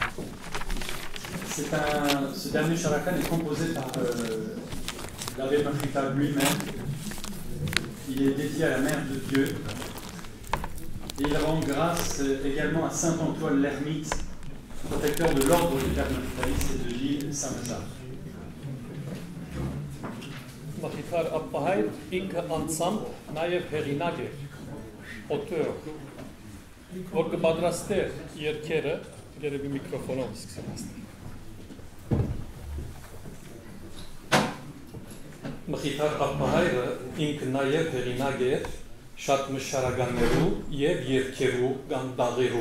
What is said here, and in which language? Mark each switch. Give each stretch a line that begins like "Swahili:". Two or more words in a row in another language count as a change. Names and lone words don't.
French: Ce dernier characan est composé par l'abbé Machita lui-même. Il est dédié à la Mère de Dieu. Et il rend grâce également à saint Antoine l'Ermite, protecteur de l'ordre des Pères Machitaristes et de l'île Saint-Lazare.
Armenian: Մխիթար Աբբահայր ինքը անձամբ նաև հեղինակ է, օտոր, որ կպատրաստեր երգերը, երևի միկրոֆոնով սկսեմ ասել։ Մխիթար Աբբահայրը ինքը նաև հեղինակ է շատ մշարականներու և երգերու կամ դաղերու,